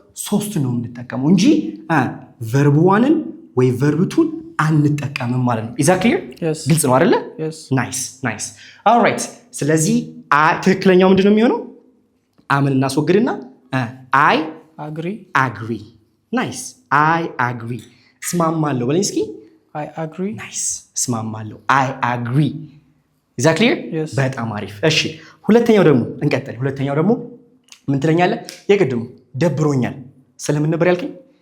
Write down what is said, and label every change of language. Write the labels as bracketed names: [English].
[Amharic] 3 ነው የምንጠቀመው እንጂ verb 1ን ወይ verb 2ን አንጠቀምም ማለት ነው። [English] is that clear? [Amharic] ግልጽ ነው አይደለ? [English] nice alright [Amharic] ስለዚህ ትክክለኛው ምንድነው የሚሆነው? አምን እናስወግድና [English] I agree nice I agree [Amharic] እስማማለሁ በለኝ እስኪ። [English] I agree. nice [Amharic] እስማማለሁ [English] I agree is that clear? [Amharic] በጣም አሪፍ። እሺ ሁለተኛው ደግሞ እንቀጥል። ሁለተኛው ደግሞ ምን ትለኛለህ? የቅድሙ ደብሮኛል ስለምን ነበር ያልከኝ?